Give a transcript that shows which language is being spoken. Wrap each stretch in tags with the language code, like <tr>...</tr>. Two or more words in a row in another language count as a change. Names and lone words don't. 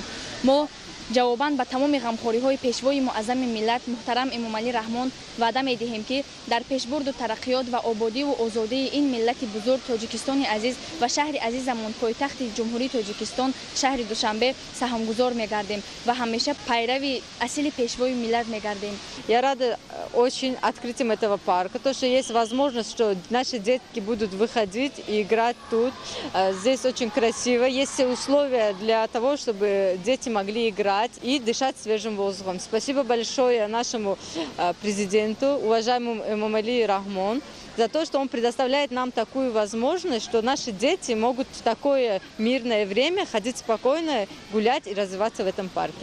<tg>ما جواباً به تمام غمخوری‌های پیشوای معظم ملت محترم امام علی رحمان وعده می‌دهیم که در پیشبرد و ترقیات و آبادی و آزادی این ملت بزرگ تاجیکستان عزیز و شهر عزیزمان پایتخت جمهوری تاجیکستان شهر دوشنبه саҳамгузор می‌گردیم و همیشه پیروی اصیل پیشوای ملت می‌گردیم.</tg> <ru>Я рада очень открытием этого парка, то, что есть возможность, что наши детки будут выходить и играть тут. Здесь очень красиво, есть все условия для того, чтобы дети могли играть и дышать свежим воздухом. Спасибо большое нашему президенту, уважаемому Эмомали Рахмон, за то, что он предоставляет нам такую возможность, что наши дети могут в такое мирное время ходить спокойно, гулять и развиваться в этом парке.</ru>